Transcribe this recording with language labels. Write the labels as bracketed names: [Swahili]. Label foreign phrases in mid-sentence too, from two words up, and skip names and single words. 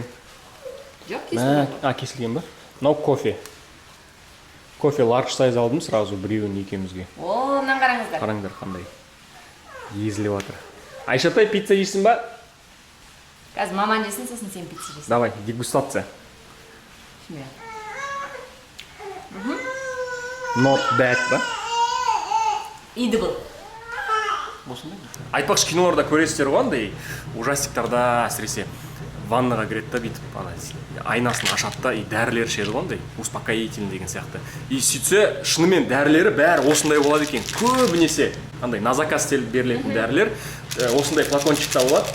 [Kazakh] Жоқ, кесілген. Кесілген ба? Мынау кофе. Кофе [English] large size [Kazakh] алдым сразу біреуін екеумізге. О, мынаны қараңыздар. Қараңдар қандай. Езіліп жатыр. Айшатай, пицца жейсің ба? Қазір маман жесін, сосын сен пицца жесін. [Russian] Давай, дегустация. [English] Not bad ба? Edible. [Kazakh] Айтпақшы, киноларда көресіздер ғой андай ужастиктарда әсіресе ваннаға кіреді да бүйтіп айнасын ашады да дәрілер ішеді ғой андай успокоительный деген сияқты. И сөйтсе шынымен дәрілері бәрі осындай болады екен. Көбінесе андай [Russian] на заказ [Kazakh] берілетін дәрілер осындай флакончикта болады.